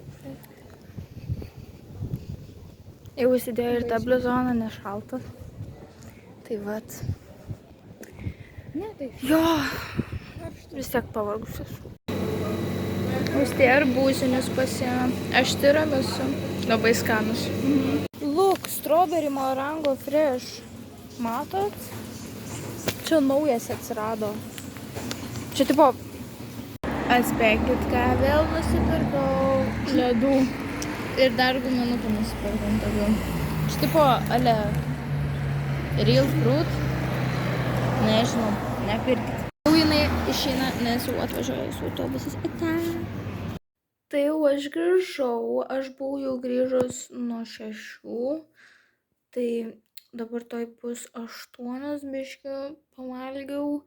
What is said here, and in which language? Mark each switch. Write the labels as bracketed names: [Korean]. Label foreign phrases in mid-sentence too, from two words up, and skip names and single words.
[Lithuanian] Jau užsidėjau ir tą bluzoną, nešalta. Tai vat. Ne, tai... Jo, vis tiek pavargusius. Austėja ir būsinius pasiėmė. Aš tiramisu. Labai skanus. [English] Look, strawberry morango fresh. [Lithuanian] Matot? Čia naujas atsirado. Čia tipo... Atspėkit, ką vėl nusipirkau. Ledų. Ir dar guminukų nusipirkom tokių. Čia tipo, ale, [English] real fruit. [Lithuanian] Nežinau, nepirkit. Jau jinai išeina, nes jau atvažiuoja su autobusas. Tai jau aš grįžau, aš buvau jau grįžus nuo 6. Tai dabar toj bus 8, biškių pavalgiau.